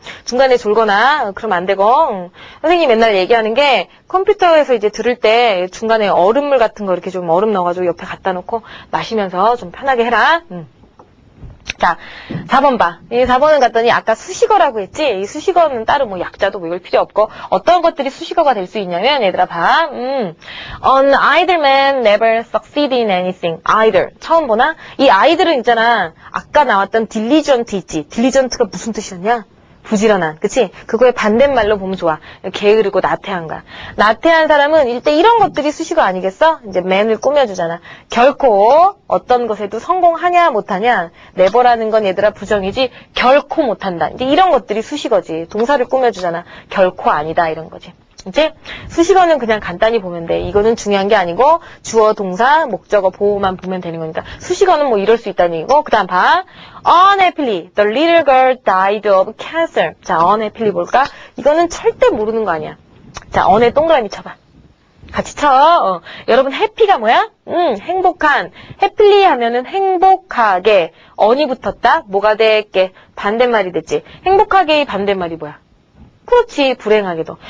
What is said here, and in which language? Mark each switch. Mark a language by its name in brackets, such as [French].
[Korean] 중간에 졸거나 그러면 안 되고 선생님이 맨날 얘기하는 게 컴퓨터에서 이제 들을 때 중간에 얼음물 같은 거 이렇게 좀 얼음 넣어가지고 옆에 갖다 놓고 마시면서 좀 편하게 해라. 자, 4번 봐. 이 4번은 갔더니 아까 수식어라고 했지? 이 수식어는 따로 뭐 약자도 뭐 이걸 필요 없고 어떤 것들이 수식어가 될 수 있냐면 얘들아 봐. [English] An idle man never succeed in anything. [Korean] idle. 처음 보나? 이 idle은 있잖아. 아까 나왔던 diligent 있지? diligent가 무슨 뜻이었냐? 부지런한, 그치? 그거의 반대말로 보면 좋아. 게으르고 나태한가. 나태한 사람은 일단 이런 것들이 수식어 아니겠어? 이제 man을 꾸며주잖아. 결코 어떤 것에도 성공하냐 못하냐 never라는 건 얘들아 부정이지 결코 못한다. 이제 이런 것들이 수식어지. 동사를 꾸며주잖아. 결코 아니다 이런 거지. 이제 수식어는 그냥 간단히 보면 돼. 이거는 중요한 게 아니고 주어, 동사, 목적어, 보호만 보면 되는 거니까. 수식어는 뭐 이럴 수 있다는 얘기고. 그 다음 봐. [English] Unhappily, the little girl died of cancer. [Korean] 자, unhappily 볼까? 이거는 절대 모르는 거 아니야. 자, un에 동그라미 쳐봐. 같이 쳐. 여러분 happy가 뭐야? 행복한. happily 하면은 행복하게. un이 붙었다. 뭐가 됐게? 반대말이 됐지. 행복하게의 반대말이 뭐야? 그렇지. 불행하게도.